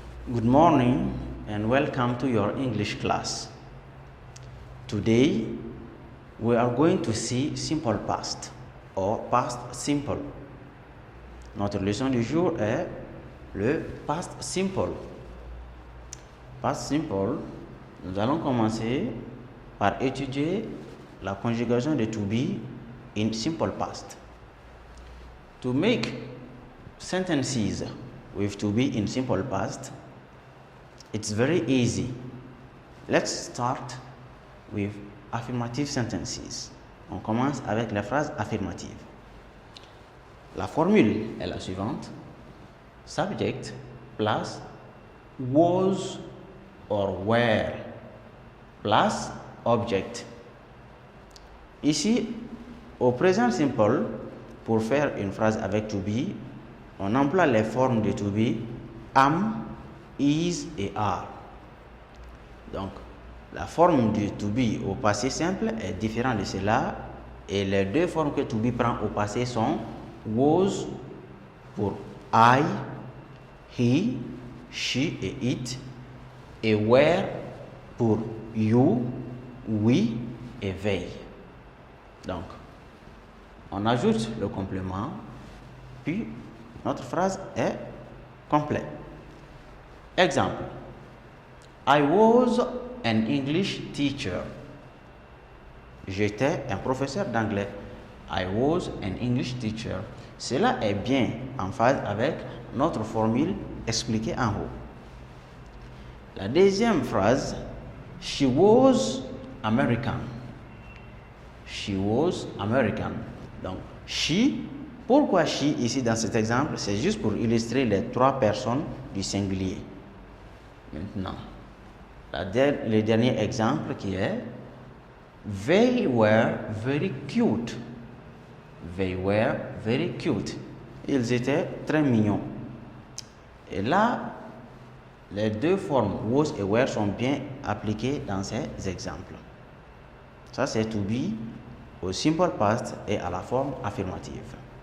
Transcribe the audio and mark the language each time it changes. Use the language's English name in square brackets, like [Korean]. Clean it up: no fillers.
[English] Good morning and welcome to your English class. Today we are going to see simple past or past simple. [French] Notre leçon du jour est le past simple. Past simple, nous allons commencer par étudier la conjugation de [English] to be in simple past. To make sentences with to be in simple past, it's very easy. Let's start with affirmative sentences. [French] On commence avec les phrases affirmatives. La formule est la suivante. [English] Subject plus was or were plus object. [French] Ici, au présent simple, pour faire une phrase avec to be, on emploie les formes de to be am, is et are. Donc, la forme du to be au passé simple est différente de cela et les deux formes que to be prend au passé sont was pour I, he, she et it et were pour you, we et they. Donc, on ajoute le complément, puis notre phrase est complète. Exemple. [English] I was an English teacher. [French] J'étais un professeur d'anglais. [English] I was an English teacher. [French] Cela est bien en phase avec notre formule expliquée en haut. La deuxième phrase, [English] she was American. She was American. [French] Donc, she, pourquoi she ici dans cet exemple? C'est juste pour illustrer les trois personnes du singulier. Maintenant, le dernier exemple qui est [English] they were very cute. They were very cute. [French] Ils étaient très mignons. Et là, les deux formes was et were sont bien appliquées dans ces exemples. Ça, c'est to be au simple past et à la forme affirmative.